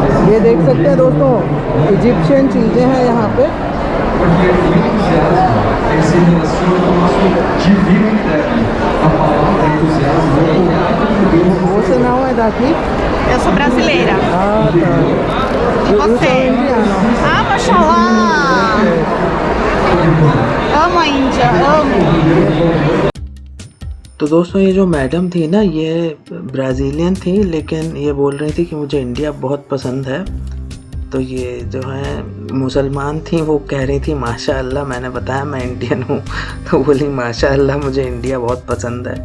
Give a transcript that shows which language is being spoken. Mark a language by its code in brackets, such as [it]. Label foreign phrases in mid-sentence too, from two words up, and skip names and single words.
[hi] ये देख सकते हैं दोस्तों, इजिप्शियन चीज़ें हैं यहाँ पे। [pt] Você não é daqui? Eu sou brasileira. Ah, tá. E você? Ah, mashallah! Amo a Índia, amo. [hi] तो दोस्तों ये जो मैडम थी ना, ये ब्राज़ीलियन थी, लेकिन ये बोल रही थी कि मुझे इंडिया बहुत पसंद है। तो ये जो है मुसलमान थी, वो कह रही थी माशाअल्लाह। मैंने बताया मैं इंडियन हूँ, तो बोली माशाअल्लाह मुझे इंडिया बहुत पसंद है।